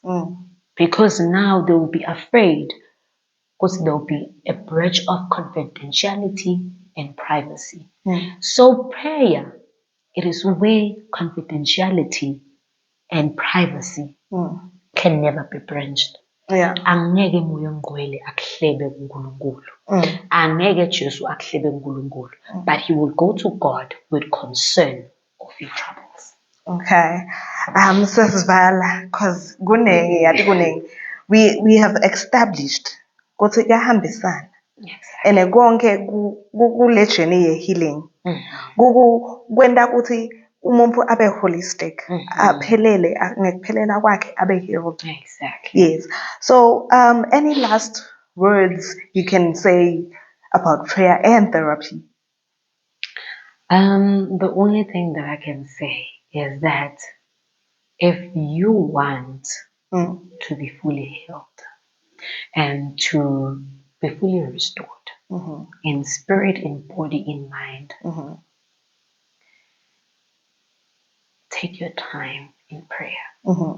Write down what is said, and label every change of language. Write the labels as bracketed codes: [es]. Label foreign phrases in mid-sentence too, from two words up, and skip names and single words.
[en] Because now they will be afraid, because there will be a breach of confidentiality and privacy. So prayer, it is where confidentiality and privacy can never be breached. Yeah. [zu] Angeke moya ngcwele akuhlebe kuNkulunkulu. Angeke Jesu akuhlebe kuNkulunkulu. [en] But he will go to God with concern of your troubles. Okay. Sesivala, because we have established [zu] ukuthi kuyahambisana. And konke kule journey ye healing. Kwenda ukuthi umuntu abe holistic, aphelele ngekuphelela kwakhe abe healed. [en] Exactly. Yes. So any last words you can say about prayer and therapy? The only thing that I can say is that if you want to be fully healed and to be fully restored in spirit, in body, in mind, take your time in prayer.